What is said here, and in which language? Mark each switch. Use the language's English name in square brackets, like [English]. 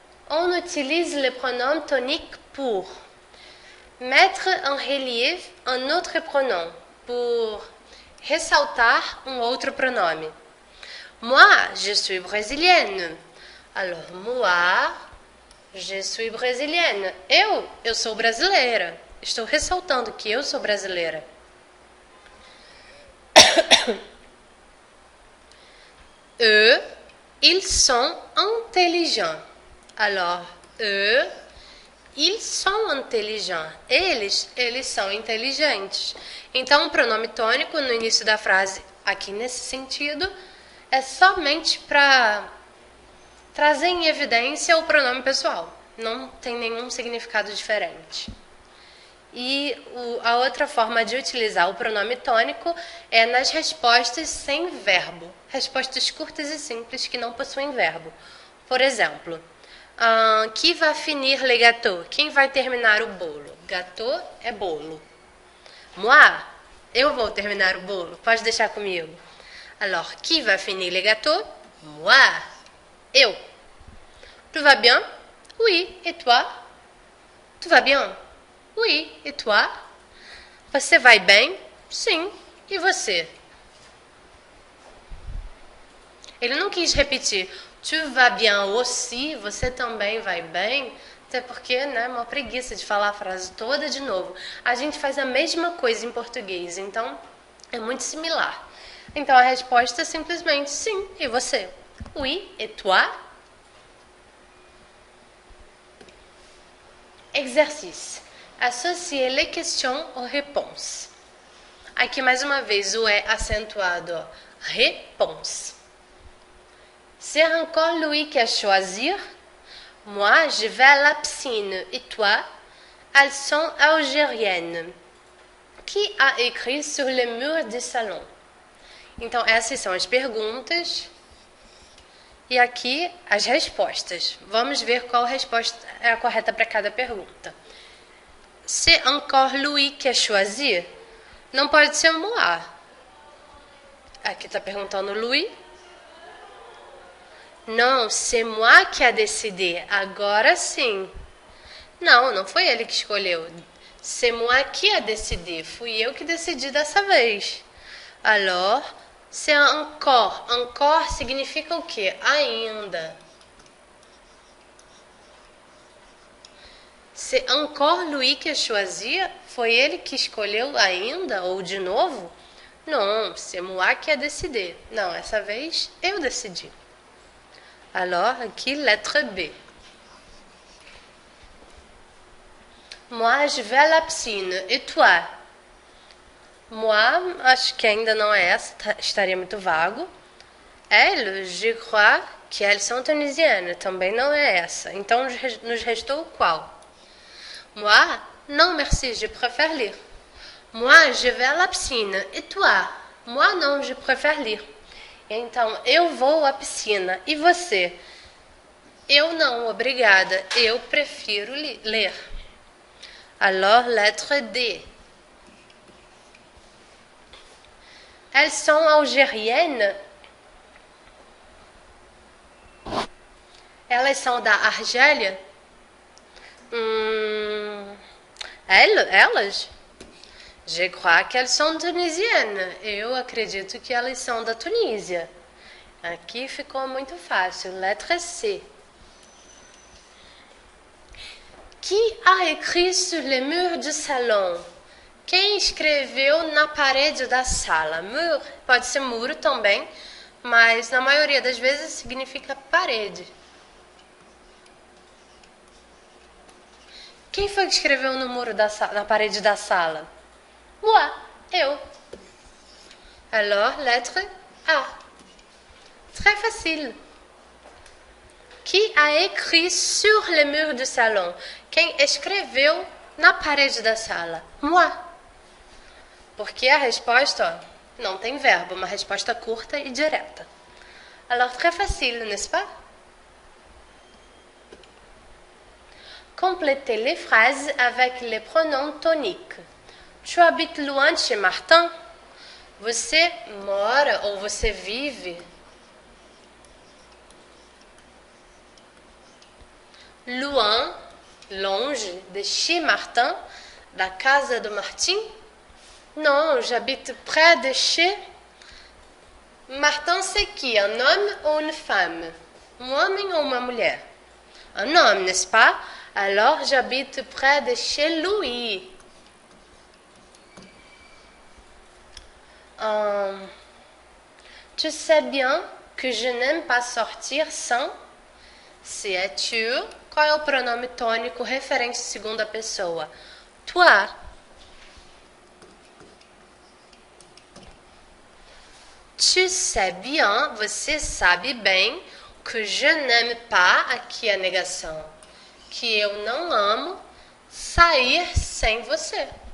[French] On utilise le pronom tonique pour Mettre en relief un autre pronom, pour [Portuguese] ressaltar um outro pronome. [French] Moi, je suis brésilienne. Alors, moi, je suis brésilienne. [Portuguese] Eu sou brasileira. Estou ressaltando que eu sou brasileira. [French] Eux, ils sont intelligents. Alors, eux, ils sont intelligents. [Portuguese] Eles são inteligentes. Então, o pronome tônico no início da frase, aqui nesse sentido, é somente para trazer em evidência o pronome pessoal. Não tem nenhum significado diferente. E a outra forma de utilizar o pronome tônico é nas respostas sem verbo. Respostas curtas e simples que não possuem verbo. Por exemplo, [French] qui va finir le gâteau? [Portuguese] Quem vai terminar o bolo? Gâteau é bolo. Moi, eu vou terminar o bolo. Pode deixar comigo. [French] Alors, qui va finir le gâteau? Moi. Eu. Tu vas bien? Oui. Et toi? Tu vas bien? Oui. Et toi? [Portuguese] Você vai bem? Sim. E você? Ele não quis repetir. [French] Tu vas bien aussi? [Portuguese] Você também vai bem? Até porque, né, uma preguiça de falar a frase toda de novo. A gente faz a mesma coisa em português, então é muito similar. Então a resposta é simplesmente sim. E você? [French] Oui. Et toi? Exercice. Associer les questions aux réponses. [Portuguese] Aqui mais uma vez o é acentuado. [French] Réponse. C'est encore Louis qui a choisir? Moi, je vais à la piscine. Et toi? Elles sont algériennes. Qui a écrit sur les murs du salon? [Portuguese] Então, essas são as perguntas. E aqui, as respostas. Vamos ver qual resposta é a correta para cada pergunta. [French] C'est encore Louis qui a choisir? [Portuguese] Não pode ser moi. Aqui está perguntando Louis. [French] Não, c'est moi qui a décidé. [Portuguese] Agora sim. Não, não foi ele que escolheu. [French] C'est moi qui a décidé. [Portuguese] Fui eu que decidi dessa vez. [French] Alors, c'est encore. [Portuguese] Encore significa o quê? Ainda. [French] C'est encore Louis qui a choisi? [Portuguese] Foi ele que escolheu ainda ou de novo? [French] Não, c'est moi qui a décidé. [Portuguese] Não, essa vez eu decidi. Alors, aqui, lettre B. [French] Moi, je vais à la piscine. Et toi? [Portuguese] Moi, acho que ainda não é essa, estaria muito vago. [French] Elles, je crois que elles sont tunisiennes. [Portuguese] Também não é essa. Então, nos restou qual? [French] Moi, non merci, je préfère lire. Moi, je vais à la piscine. Et toi? Moi, non, je préfère lire. [Portuguese] Então, eu vou à piscina. E você? Eu não, obrigada. Eu prefiro ler. [French] Alors, lettre D. Elles sont algériennes? [Portuguese] Elas são da Argélia? [French] Elas? Je crois qu'elles sont tunisiennes. [Portuguese] Eu acredito que elas são da Tunísia. Aqui ficou muito fácil. Letra C. [French] Qui a écrit sur les murs du salon? [Portuguese] Quem escreveu na parede da sala? Mur pode ser muro também, mas na maioria das vezes significa parede. Quem foi que escreveu no muro na parede da sala? [French] Moi, eu. Alors, lettre A. Très facile. Qui a écrit sur les murs du salon? [Portuguese] Quem escreveu na parede da sala? Moi. Porque a resposta, ó, não tem verbo, uma resposta curta e direta. [French] Alors, très facile, n'est-ce pas? Complétez les phrases avec les pronoms toniques. Tu habites loin de chez Martin? [Portuguese] Você mora ou você vive loin, longe, [French] de chez Martin? [Portuguese] Da casa do Martin? [French] Non, j'habite près de chez... Martin, c'est qui? Un homme ou une femme? [Portuguese] Um homem ou uma mulher? [French] Un homme, n'est-ce pas? Alors, j'habite près de chez Louis. Tu sais bien que je n'aime pas sortir sans... [Portuguese] Se é tu, qual é o pronome tônico referente à segunda pessoa? Toi. [French] Tu sais bien, [Portuguese] você sabe bem, [French] que je n'aime pas, [Portuguese] aqui é a negação, que eu não amo sair sem você.